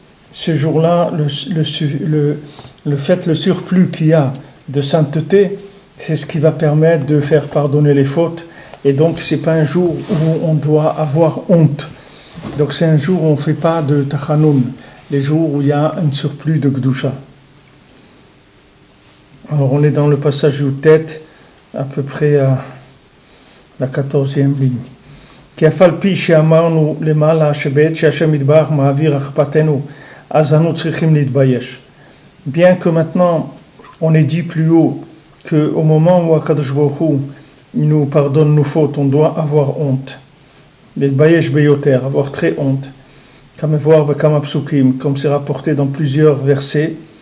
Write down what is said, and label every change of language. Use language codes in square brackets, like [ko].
[fr] ce jour-là le surplus qu'il y a de sainteté, c'est ce qui va permettre de faire pardonner les fautes, et donc c'est pas un jour où on doit avoir honte, donc c'est un jour où on ne fait pas de Tachanoun, les jours où il y a un surplus de Kedusha. Alors on est dans le passage Yutet, à peu près à la 14e ligne. [he] כי אף על פי שאמרנו למעלה שבעת שהשם יתברך מעביר אכפתנו, אז אנו צריכים להתבייש. [fr] Bien que maintenant on ait dit plus haut qu'au moment où Akadosh Baruch Hu nous pardonne nos fautes, on doit avoir honte. [he] להתבייש ביותר, [fr] avoir très honte. Comme voir [he] בכמה פסוקים, [fr] comme c'est rapporté dans plusieurs versets.